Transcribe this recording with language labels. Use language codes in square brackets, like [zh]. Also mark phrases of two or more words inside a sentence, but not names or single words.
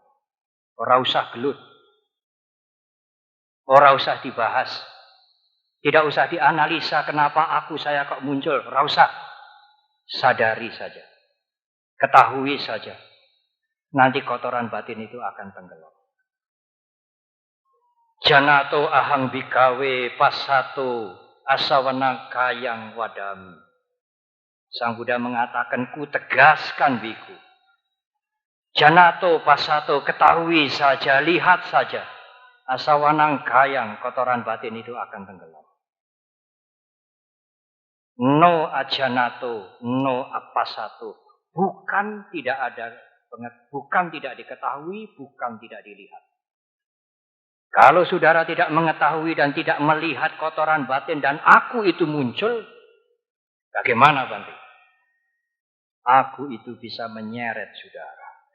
[jv] Ora usah gelut. Ora usah dibahas. [id] Tidak usah dianalisa kenapa aku saya kok muncul. [jv] Ora usah. [id] Sadari saja. Ketahui saja. Nanti kotoran batin itu akan tenggelam. [pi] Janato ahang bikawe pasato asawana kayang wadami. [id] Sang Buddha mengatakan, ku tegaskan biku. [pi] Janato pasato, [id] ketahui saja, lihat saja. [pi] Asawanang kayang, [id] kotoran batin itu akan tenggelam. [pi] No ajanato, no apasato. [id] Bukan tidak ada, bukan tidak diketahui, bukan tidak dilihat. Kalau saudara tidak mengetahui dan tidak melihat kotoran batin dan aku itu muncul, bagaimana Bante? Aku itu bisa menyeret saudara.